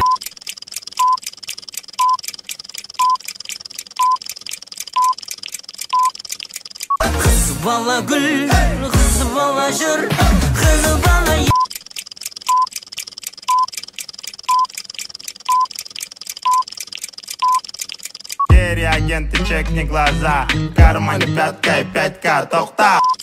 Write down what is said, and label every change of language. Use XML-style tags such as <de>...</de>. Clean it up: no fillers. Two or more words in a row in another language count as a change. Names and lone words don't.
<kk>Қыз бала гүл, қыз бала жүр, қыз бала</kk> <ru>Реагенты, чекни глаза, в кармане пятка и 5К,</ru> <kk>тоқта.</kk>